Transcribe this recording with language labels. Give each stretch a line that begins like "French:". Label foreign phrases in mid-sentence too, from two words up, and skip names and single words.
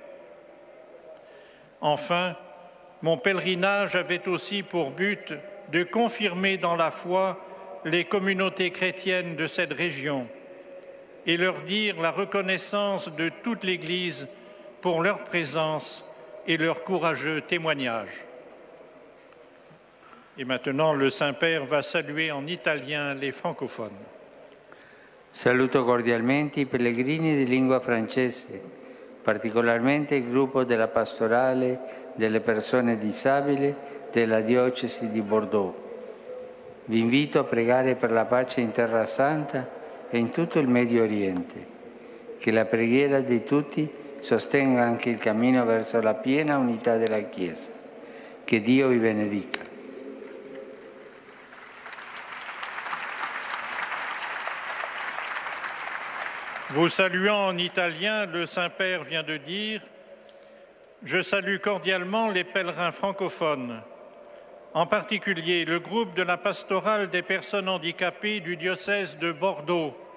French: Enfin, mon pèlerinage avait aussi pour but de confirmer dans la foi les communautés chrétiennes de cette région et leur dire la reconnaissance de toute l'Église pour leur présence et leur courageux témoignage. Et maintenant, le Saint-Père va saluer en italien les francophones.
Italian: Saluto cordialmente i pellegrini di lingua francese, particolarmente il gruppo della Pastorale delle persone disabili della Diocesi di Bordeaux. Vi invito a pregare per la pace in Terra Santa e in tutto il Medio Oriente. Che la preghiera di tutti sostenga anche il cammino verso la piena unità della Chiesa. Che Dio vi benedica.
French: Vous saluant en italien, le Saint-Père vient de dire « Je salue cordialement les pèlerins francophones, en particulier le groupe de la pastorale des personnes handicapées du diocèse de Bordeaux.